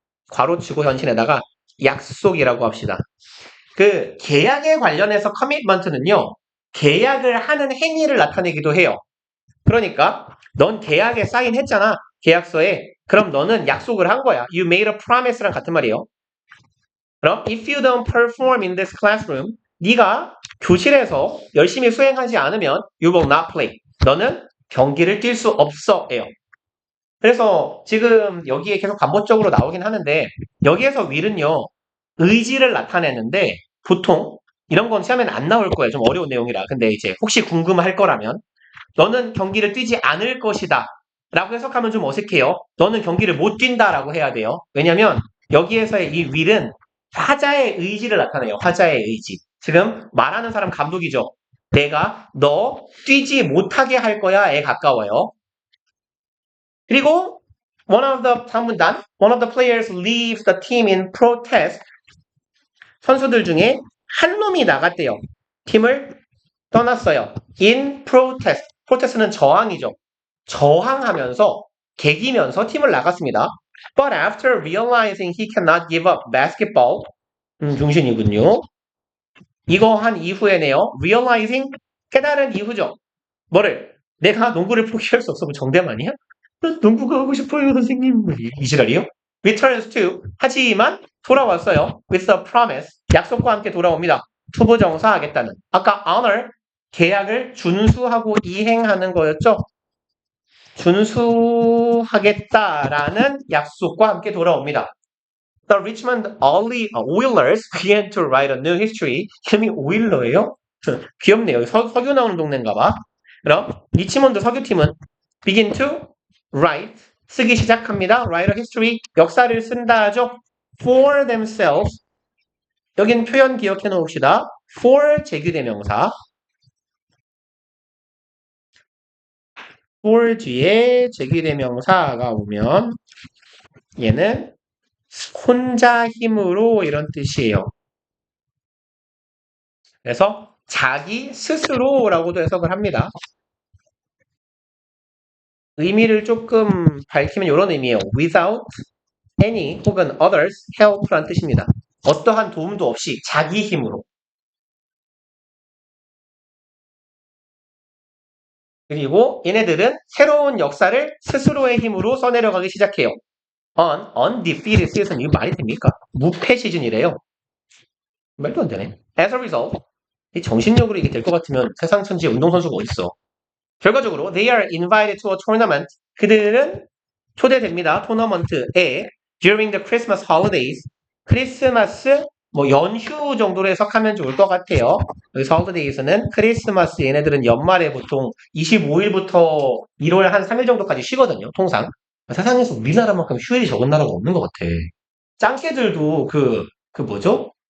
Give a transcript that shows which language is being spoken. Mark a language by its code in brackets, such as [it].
[ko] 괄호치고 현신에다가 약속이라고 합시다. 그 계약에 관련해서 commitment는요. 계약을 하는 행위를 나타내기도 해요. 그러니까 넌 계약에 사인했잖아. 계약서에. 그럼 너는 약속을 한 거야. [en] You made a promise [ko] 랑 같은 말이에요. 그럼 [en] if you don't perform in this classroom, [ko] 네가 교실에서 열심히 수행하지 않으면 [en] you will not play. [ko] 너는 경기를 뛸 수 없어예요. 그래서 지금 여기에 계속 반복적으로 나오긴 하는데 여기에서 will은요. 의지를 나타내는데 보통 이런 건 시험에는 안 나올 거예요. 좀 어려운 내용이라. 근데 이제 혹시 궁금할 거라면 너는 경기를 뛰지 않을 것이다. 라고 해석하면 좀 어색해요. 너는 경기를 못 뛴다 라고 해야 돼요. 왜냐면 여기에서의 이 will은 화자의 의지를 나타내요. 화자의 의지. 지금 말하는 사람 감독이죠. 내가 너 뛰지 못하게 할 거야에 가까워요. 그리고 다음 문단 [en] one of the players leaves the team in protest. [ko] 선수들 중에 한 놈이 나갔대요. 팀을 떠났어요. [en] in protest. [ko] protest는 저항이죠. 저항하면서 개기면서 팀을 나갔습니다. [en] But after realizing he cannot give up basketball, [ko] 중신이군요. 이거 한 이후에네요. realizing 깨달은 이후죠. 뭐를? 내가 농구를 포기할 수 없어. 뭐 정답 아니야? 난 농구가 하고 싶어요, 선생님. 이 지랄이요? [en] Returns to [ko] 하지만 돌아왔어요. [en] With a promise [ko] 약속과 함께 돌아옵니다. 투부정사하겠다는. 아까 honor 계약을 준수하고 이행하는 거였죠. 준수하겠다라는 약속과 함께 돌아옵니다. [en] The Richmond Oilers began to write a new history. [ko] 이름이 오일러예요? 귀엽네요. 석유 나오는 동네인가 봐. 그럼 리치몬드 석유팀은 [en] begin to write [ko] 쓰기 시작합니다. [en] write a history [ko] 역사를 쓴다 하죠. [en] for themselves [ko] 여긴 표현 기억해 놓읍시다. for 제규대명사 for 뒤에 제규대명사가 오면 얘는 혼자 힘으로 이런 뜻이에요. 그래서 자기 스스로라고도 해석을 합니다. 의미를 조금 밝히면 이런 의미예요. [en] without any [ko] 혹은 [en] others help [ko] 란 뜻입니다. 어떠한 도움도 없이 자기 힘으로. 그리고 얘네들은 새로운 역사를 스스로의 힘으로 써내려가기 시작해요. [en] undefeated season [ko] 이거 말이 됩니까? 무패 시즌이래요. 말도 안 되네. [en] As a result [ko] 이 정신력으로 이게 될 것 같으면 세상 천지에 운동선수가 어딨어. 결과적으로 [en] they are invited to a tournament [ko] 그들은 초대됩니다. 토너먼트에 [en] during the Christmas holidays [ko] 크리스마스 뭐 연휴 정도로 해석하면 좋을 것 같아요. 여기서 holidays는 크리스마스 얘네들은 연말에 보통 25일부터 1월 한 3일 정도까지 쉬거든요. 통상. 세상에서 우리나라만큼 휴일이 적은 나라가 없는 것 같아. 짱깨들도 뭐죠?